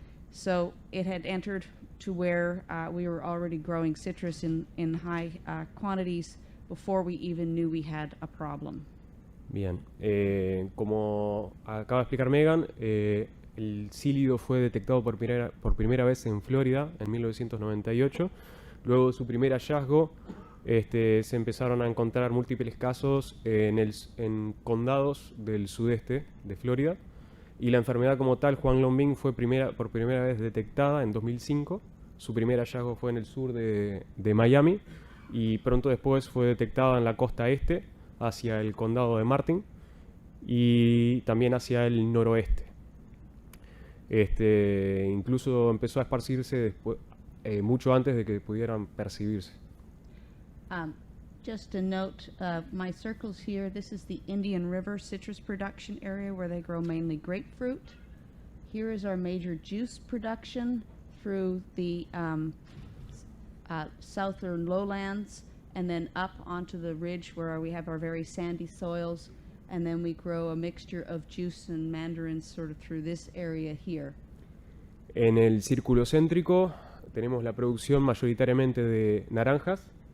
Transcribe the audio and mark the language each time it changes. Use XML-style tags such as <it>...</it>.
<en>So it had entered to where we were already growing citrus in high quantities before we even knew we had a problem.</en> <es>Bien, como acaba de explicar Megan, el cílido fue detectado por primera vez en Florida en 1998. Luego de su primer hallazgo, se empezaron a encontrar múltiples casos en condados del sudeste de Florida. Y la enfermedad como tal, Huanglongbing, fue por primera vez detectada en 2005. Su primer hallazgo fue en el sur de Miami y pronto después fue detectada en la costa este, hacia el condado de Martin y también hacia el noroeste. Incluso empezó a esparcirse después, mucho antes de que pudieran percibirse.</es> <en>Just a note, my circles here, this is the Indian River citrus production area where they grow mainly grapefruit. Here is our major juice production through the southern lowlands and then up onto the ridge where we have our very sandy soils, and then we grow a mixture of juice and mandarins sort of through this area here.</en> <es>En el círculo céntrico tenemos la producción mayoritariamente de naranjas.</es>